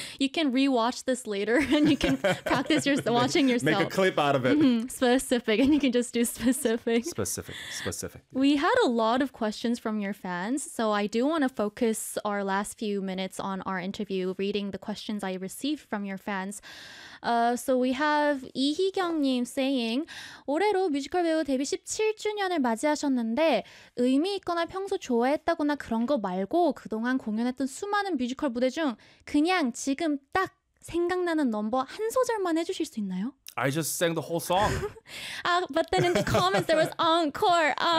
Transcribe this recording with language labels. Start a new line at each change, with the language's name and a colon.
English: You can rewatch this later and you can practice watching yourself. Make a clip out of it. Mm-hmm. Specific. And you can just do specific. Specific. We had a lot of questions from your fans. So I do want to focus our last few minutes on our interview, reading the questions I received from your fans. So we have
Korean: 이희경님 saying, 올해로 뮤지컬 배우 데뷔 17주년을 맞이하셨는데 의미 있거나 평소 좋아했다거나 그런 거 말고 그동안 공연했던 수많은 뮤지컬 무대 중 그냥 지금 딱 생각나는 넘버 한 소절만 해주실 수 있나요?
English: I just sang the whole song. but then in the comments there was encore,